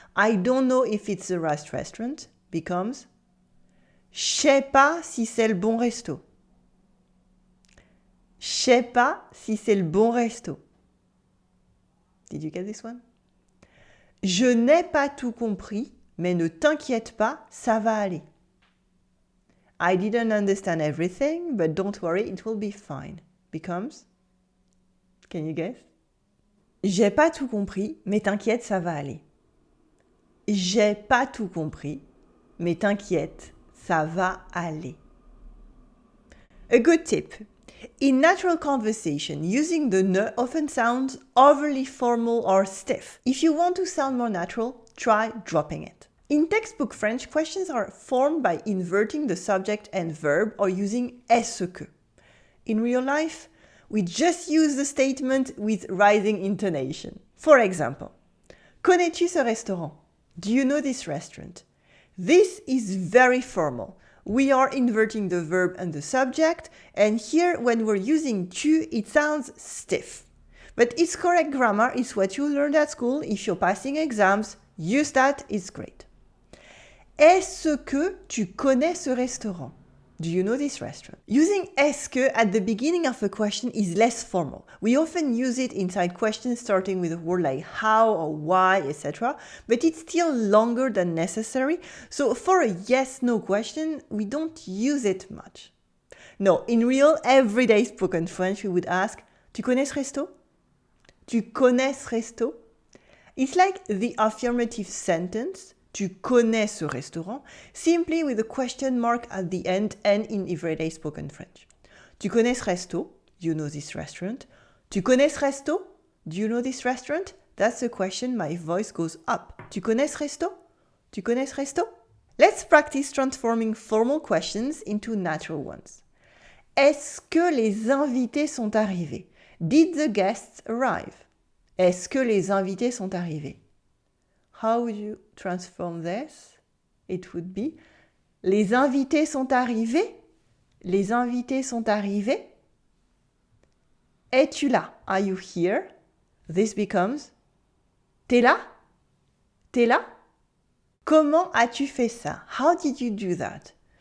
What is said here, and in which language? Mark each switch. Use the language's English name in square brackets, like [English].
[English] I don't know if it's the right restaurant becomes [French] je sais pas si c'est le bon resto. Je sais pas si c'est le bon resto. [English] Did you get this one? [French] Je n'ai pas tout compris, mais ne t'inquiète pas, ça va aller. [English] I didn't understand everything, but don't worry, it will be fine. Becomes, can you guess? [French] J'ai pas tout compris, mais t'inquiète, ça va aller. J'ai pas tout compris, mais t'inquiète, ça va aller. [English] A good tip. In natural conversation, using the ne often sounds overly formal or stiff. If you want to sound more natural, try dropping it. In textbook French, questions are formed by inverting the subject and verb or using est-ce que. In real life, we just use the statement with rising intonation. For example, [French] connais-tu ce restaurant? [English] Do you know this restaurant? This is very formal. We are inverting the verb and the subject, and here when we're using tu, it sounds stiff. But it's correct grammar, it's what you learned at school. If you're passing exams, use that, it's great. [French] Est-ce que tu connais ce restaurant? [English] Do you know this restaurant? Using est-ce que at the beginning of a question is less formal. We often use it inside questions starting with a word like how or why, etc. But it's still longer than necessary. So for a yes-no question, we don't use it much. No, in real, everyday spoken French, we would ask, [French] tu connais ce resto? Tu connais ce resto? [English] It's like the affirmative sentence, [French] tu connais ce restaurant, [English] simply with a question mark at the end and in everyday spoken French. Tu connais ce resto? Do you know this restaurant? [French] Tu connais ce resto? [English] Do you know this restaurant? That's the question, my voice goes up. [French] Tu connais ce resto? Tu connais ce resto? [English] Let's practice transforming formal questions into natural ones. [French] Est-ce que les invités sont arrivés? [English] Did the guests arrive? [French] Est-ce que les invités sont arrivés? [English] How would you transform this? It would be [French] les invités sont arrivés? Les invités sont arrivés? Es-tu là? [English] Are you here? This becomes [French] t'es là? T'es là? Comment as-tu fait ça? [English] How did you do that?